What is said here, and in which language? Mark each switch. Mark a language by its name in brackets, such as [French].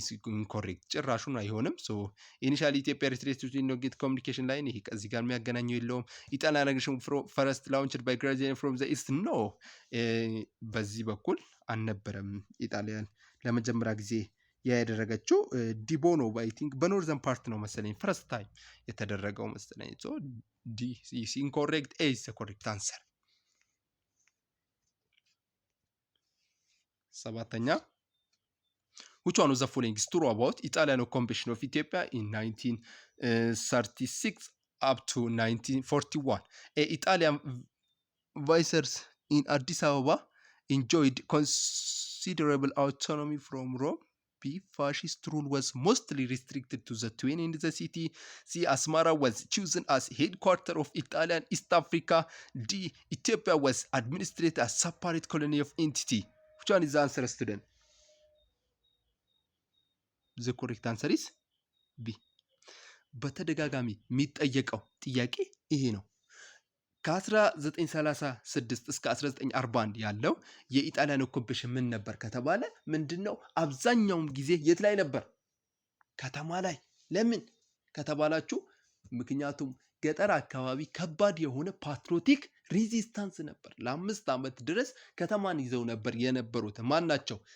[Amharic] ኢንኮሬክት ጭራሹን አይሆንም። [English] ሶ ኢኒሻሊ ኢትዮጵያ ሪትሪትድ ቱ ኢሎንጌት ኮሚኒኬሽን ላይን፣ [Amharic] ይሄ ከዚህ ጋር የሚያገናኘው የለውም። [English] ኢጣሊያን አግሬሽን ፈረስት ላውንችድ ባይ ግራዚያኒ ፍሮም ዘ ኢስት ኖ፣ [Amharic] በዚህ በኩል አልነበረም። ኢጣሊያን ለመጀመሪያ ጊዜ ያደረገችው ዲቦኖ [English] አይ ቲንክ [Amharic] በኖርዘርን ፓርት ነው መሰለኝ [English] ፈረስት ታይም [Amharic] የተደረገው መሰለኝ። [English] ሶ ዲ ኢዝ ኢንኮሬክት፣ ኤ ኢዝ ዘ ኮሬክት አንሰር። [Amharic] ሰባተኛ [English] which one of the following is true about Italian occupation of Ethiopia in 1936 up to 1941? A. Italian viceroys in Addis Ababa enjoyed considerable autonomy from Rome. B. Fascist rule was mostly restricted to the Twin in the city. C. Asmara was chosen as headquarters of Italian East Africa. D. Ethiopia was administered as separate colony of entity. Which one is the answer, student? The correct answer is B. [Amharic] በተደጋጋሚ የሚጠየቀው ጥያቄ ይሄ ነው። ከ1936 እስከ 1941 ያለው የኢጣሊያን ኦኩፔሽን ምን ነበር ከተባለ ምንድነው? አብዛኛውም ጊዜ የት ላይ ነበር? ከተማ ላይ። ለምን ከተባላችሁ ምክንያቱም ገጠር አካባቢ ከባድ የሆነ [English] ፓትሪዮቲክ ሬዚስታንስ [Amharic] ነበር። ለ5 ዓመት ድረስ ከተማን ይዘው ነበር የነበሩት። ማን ናቸው?